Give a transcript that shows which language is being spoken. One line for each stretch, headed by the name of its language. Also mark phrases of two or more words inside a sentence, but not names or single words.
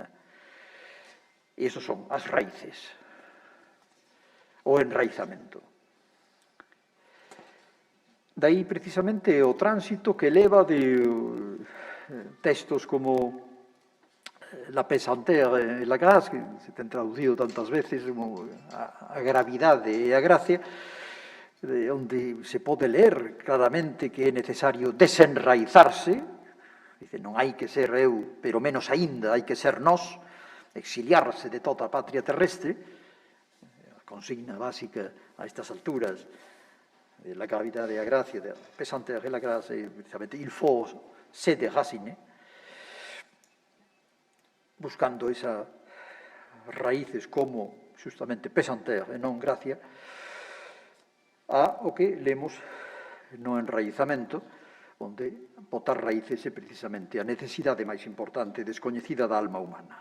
Galician: E iso son as raíces, o enraizamento. Daí, precisamente, o tránsito que leva de textos como
French: la pesanteur
Galician: e la gracia, que se ten traducido tantas veces como a gravidade e a gracia, onde se pode ler claramente que é necesario desenraizarse, dice, non hai que ser eu, pero menos aínda hai que ser nós, exiliarse de toda a patria terrestre, a consigna básica a estas alturas de la gravidade e a gracia, de pesanteur e la gracia, precisamente,
French: il faut se déraciner,
Galician: buscando esas raíces como justamente pesanteur e non gracia, a o que lemos no enraizamento, onde botar raíces é precisamente a necesidade máis importante descoñecida da alma humana.